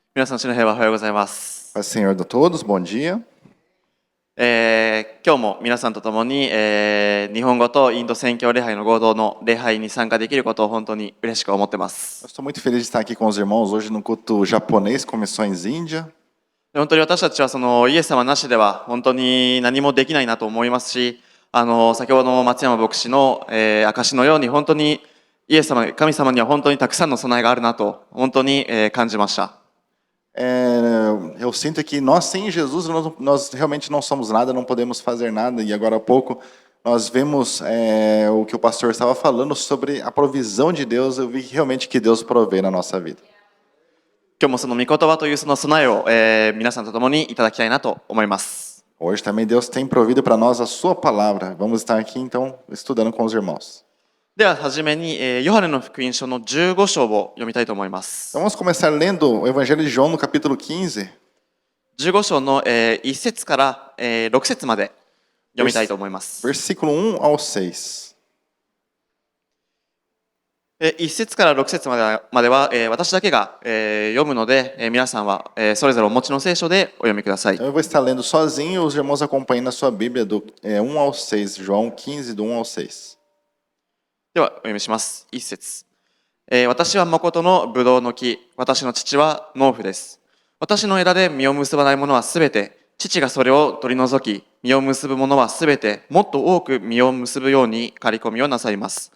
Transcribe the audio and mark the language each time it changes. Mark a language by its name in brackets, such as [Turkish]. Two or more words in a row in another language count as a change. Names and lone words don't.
[Japanese] 皆さん、主の平和おはようございます。 [Portuguese] Paz do Senhor a todos, bom dia. [Japanese] 今日も皆さんと共に、日本語とインド宣教礼拝の合同の礼拝に参加できることを本当に嬉しく思ってま [Portuguese] Eu [Japanese] す。 [Portuguese] estou muito feliz de estar aqui com os irmãos hoje no culto japonês com missões Índia. [Japanese] 本当に私たちはそのイエス様なしでは本当に何もできないなと思いますし、先ほどの松山牧師の、証のように本当にイエス様、神様には本当にたくさんの備えがあるなと本当に、感じました。 [Portuguese] Eu sinto que nós sem Jesus nós realmente não somos nada, não podemos fazer nada. E agora há pouco nós vemos o que o pastor estava falando sobre a provisão de Deus. Eu vi realmente que Deus provê na nossa vida. [Japanese] 今日もその御言葉というその備えを、皆さんと共にいただきたいなと思います。 [Portuguese] Hoje também Deus tem provido para nós a sua palavra. Vamos estar aqui então estudando com os irmãos. [Japanese] でははじめに、ヨハネの福音書の15章を読みたいと思います。 [Portuguese] Então vamos começar lendo o Evangelho de João no capítulo 15. [Japanese] 15 章の、1節から、6節まで読みたいと思います。 [Portuguese] Versículo 1 ao 6. [Japanese] 1 節から6節までは、私だけが、読むので、皆さんは、それぞれお持ちの聖書でお読みください。 [Portuguese] Então eu vou estar lendo sozinho e os irmãos acompanhem na sua Bíblia do 1 ao 6, João 15, do 1 ao 6. [Japanese] ではお読みします。1節、私は誠のブドウの木、私の父は農夫です。私の枝で実を結ばないものはすべて、父がそれを取り除き、実を結ぶものはすべて、もっと多く実を結ぶように刈り込みをなさいます。